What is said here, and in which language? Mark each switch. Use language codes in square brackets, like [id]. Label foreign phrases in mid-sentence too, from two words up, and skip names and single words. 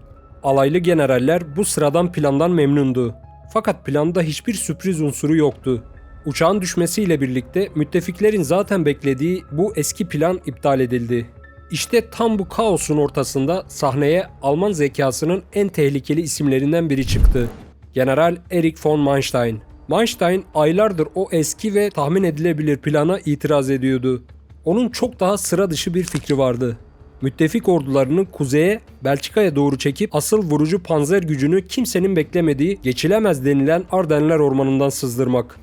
[tr] Alaylı generaller bu sıradan plandan memnundu. Fakat planda hiçbir sürpriz unsuru yoktu. Uçağın düşmesiyle birlikte müttefiklerin zaten beklediği bu eski plan iptal edildi. İşte tam bu kaosun ortasında sahneye Alman zekasının en tehlikeli isimlerinden biri çıktı. General Erich von Manstein. Manstein aylardır o eski ve tahmin edilebilir plana itiraz ediyordu. Onun çok daha sıra dışı bir fikri vardı. Müttefik ordularını kuzeye, Belçika'ya doğru çekip asıl vurucu panzer gücünü kimsenin beklemediği geçilemez denilen Ardenler Ormanı'ndan sızdırmak.